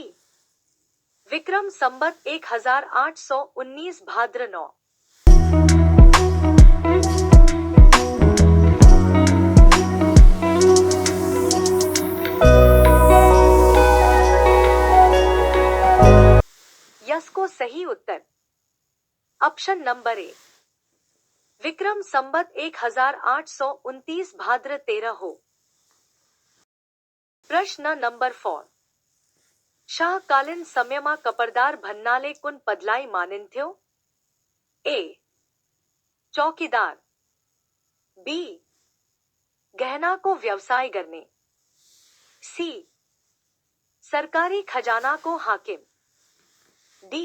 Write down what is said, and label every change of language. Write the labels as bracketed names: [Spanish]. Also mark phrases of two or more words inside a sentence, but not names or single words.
[Nepali] विक्रम संवत 1819 भाद्र 9। यसको सही उत्तर [English] option number [Nepali] ए विक्रम संवत 1829 भाद्र 13 हो। प्रश्न नंबर 4। शाहकालीन समयमा कपरदार भन्नाले कुन पदलाई मानिन्थ्यो? ए. चौकीदार, बी. गहनाको व्यवसाय गर्ने, सी. सरकारी खजानाको हाकिम, डी.